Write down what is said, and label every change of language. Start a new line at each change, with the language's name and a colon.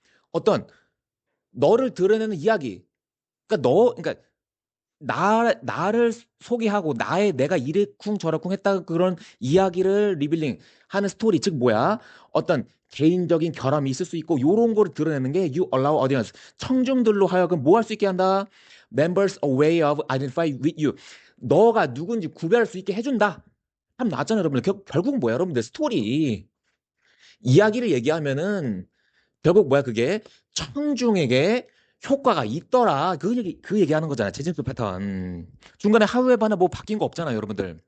Korean: 어떤 너를 드러내는 이야기. 그러니까 나를 소개하고 내가 이래쿵 저래쿵 했다 그런 이야기를 리빌링 하는 스토리. 즉 뭐야? 어떤 개인적인 결함이 있을 수 있고 요런 거를 드러내는 게
English: you allow audience.
Korean: 청중들로 하여금 뭐 할 수 있게 한다?
English: Members a way of identify with you.
Korean: 너가 누군지 구별할 수 있게 해준다. 참 나왔잖아요, 여러분들. 결국 뭐야, 여러분들? 스토리. 이야기를 얘기하면은 결국 뭐야, 그게 청중에게 효과가 있더라. 그 얘기하는 거잖아. 재진수 패턴. 중간에 하루에 반에 뭐 바뀐 거 없잖아요, 여러분들.